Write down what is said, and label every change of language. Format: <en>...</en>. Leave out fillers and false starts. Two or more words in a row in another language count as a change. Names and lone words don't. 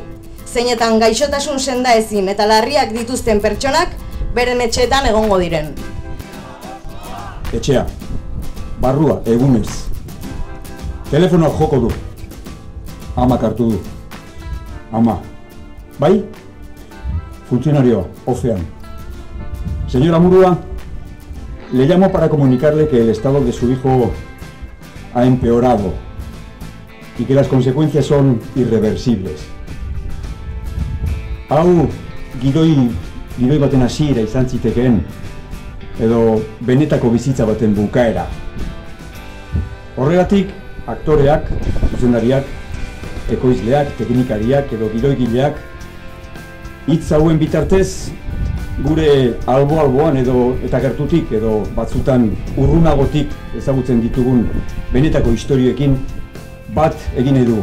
<eu>Zeinetan gaixotasun senda ezin eta larriak dituzten pertsonak beren etxeetan egongo diren. Etxea, barrua, egunez. Telefonoa joko du. Amak hartu du. Ama. Bai? Funtzionarioa, ofean.</eu> <es>Señora Murua, le llamo para comunicarle que el estado de su hijo ha empeorado y que las consecuencias son irreversibles.</es> <eu>Hau, gidoi baten hasiera izan zitekeen, edo benetako bizitza baten bukaera. Horregatik, aktoreak, zuzendariak, ekoizleak, teknikariak edo gidoigileak hitz hauen bitartez gure albo-alboan eta gertutik edo batzutan urrunagotik ezagutzen ditugun benetako istorioekin bat egin edu.</eu>